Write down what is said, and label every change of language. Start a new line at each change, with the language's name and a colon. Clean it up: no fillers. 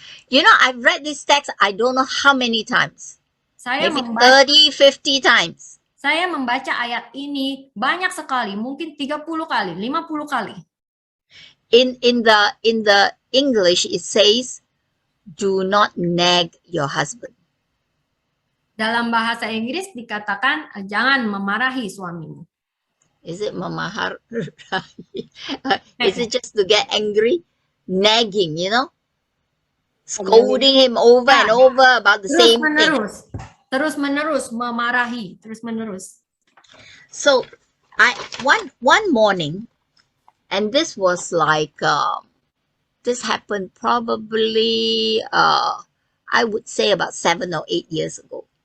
English: I've read this text, I don't know how many times.
Indonesian: Saya
English: Maybe
Indonesian: membaca,
English: 30, 50 times.
Indonesian: Saya membaca ayat ini banyak sekali, mungkin 30 kali, 50 kali.
English: In the English, it says, do not nag your husband.
Indonesian: Dalam bahasa Inggris dikatakan, jangan memarahi suamimu.
English: Is it mamahar? Is it just to get angry? Nagging, Scolding him over and over about the same thing.
Indonesian: Terus-menerus memarahi, terus-menerus.
English: So, one morning, and this was like, this happened probably, I would say about 7 or 8 years ago.